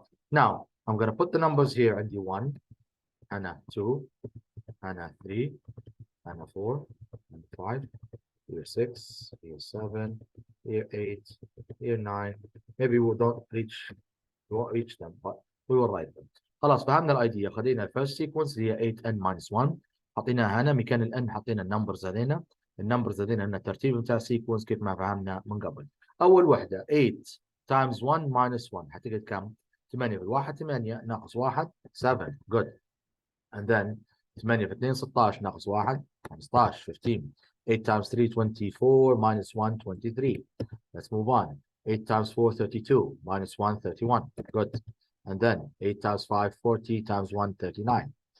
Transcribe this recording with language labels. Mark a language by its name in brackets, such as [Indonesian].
[English] Now I'm gonna put the numbers here and 1, HANA 2, HANA 3, HANA 4, and 5, here 6, here 7, here 8, here 9. Maybe we won't reach them, but we will write them. [Arabic] خلاص فهمنا الايديا. خلينا الفيرست سيكونس هي [English] 8n minus 1. [Arabic] حطيناها هنا مكان الان حطينا النمبرز هذينا. النمبرز هذينا ان الترتيب بتاع السيكونس كيف ما فهمنا من قبل. اول وحده [English] 8 times 1 minus 1 [Arabic] حتجد كم؟ 8 بالواحد 8 ناقص 1 7. [English] good. and then [Arabic] 8 في 2 16 ناقص 1 15 15. [English] 8 times 3 24 minus 1 23. Let's move on. 8 times 4 32 minus 1 31. good. And then 8 times 5 40 times 1 39.